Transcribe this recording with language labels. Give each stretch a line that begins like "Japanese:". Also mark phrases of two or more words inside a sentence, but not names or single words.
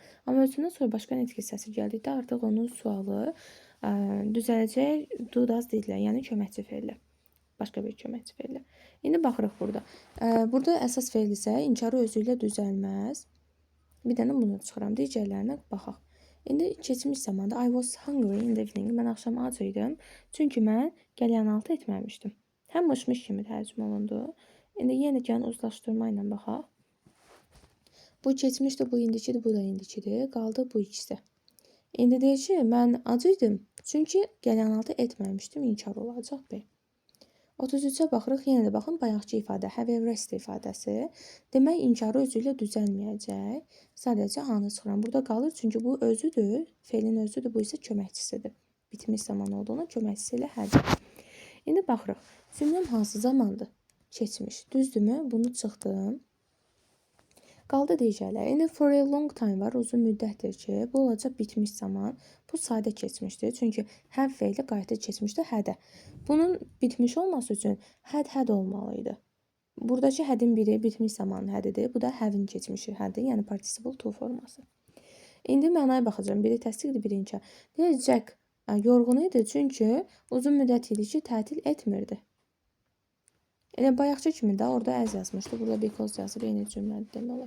Azerbaijani: Amma özündən sonra başqa nitq hissəsi gəldikdə artıq onun sualı düzələcək do-does deyirlər, yəni köməkçi feillər. Başqa bir köməkçi feillər. İndi baxırıq burada. Burada əsas feil isə inkarı özü ilə düzəlməz. Bir dənə bunu çıxıram. Digərlərinə baxaq. İndi keçmiş zamanda
English: I was hungry in the evening.
Azerbaijani: Mən axşam ac idim. Çünki mən qəlyanaltı etməmişdim. Həm mışmış kimi tərcümə olundu. İndi yenə gəlin uzlaşdırma ilə baxaq. Bu keçmişdir, bu indikidir, bu da indikidir. Qaldı bu ikisi. İndi deyir ki, mən ac idim. Çünki qəlyanaltı etməmişdim. İnkar olacaq B. 33-ə baxırıq. Yenə də baxın, bayaqki ifadə,
English: have rest
Azerbaijani: ifadəsi. Demək, inkarı özü ilə düzəlməyəcək. Sadəcə A-nı çıxıram. Burada qalır, çünki bu özüdür. Feilin özüdür, bu isə köməkçisidir. Bitmiş zaman olduğuna köməkçisi ilə hədir. İndi baxırıq. Cümləm hansı zamandır? Keçmiş. Düzdürmü? Bunu çıxdım. Qaldı digərlər. İndi
English: for a long time
Azerbaijani: var. Uzun müddətdir ki, bu olacaq bitmiş zaman. Bu sadə keçmişdir. Çünki have feili qayıtı keçmişdir hədə. Bunun bitmiş olması üçün had olmalıydı. Buradakı hədin biri bitmiş zamanın hədidir. Bu da have-in keçmişi hədi, yəni participle to forması. İndi mənaya baxacağım. Biri təsdiqdir, biri inkar. Deyir, Jack yorğun idi, çünki uzun müddət idi ki, tətil etmirdi. Elə bayaqçı kimi də orada as yazmışdı. Burada because yazıb eyni cümlədir demək olar.